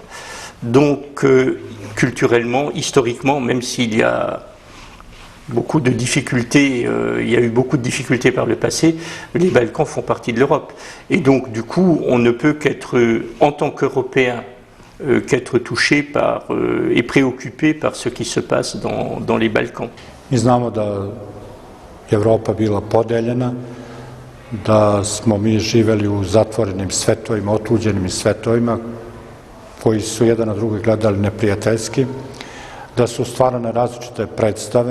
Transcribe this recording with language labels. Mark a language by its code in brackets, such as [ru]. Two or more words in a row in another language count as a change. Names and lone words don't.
[fr] Donc, culturellement, historiquement, même s'il y a beaucoup de difficultés, il y a eu beaucoup de difficultés par le passé, les Balkans font partie de l'Europe. Et donc, du coup, on ne peut qu'être, en tant qu'Européen, qu'être touché par et préoccupé par ce qui se passe dans les Balkans. [sr] Mi znamo da je Evropa bila podeljena, da smo mi živeli u zatvorenim svetovima, otuđenim svetovima, koji su jedan na drugi gledali neprijateljski, da su stvarane različite predstave.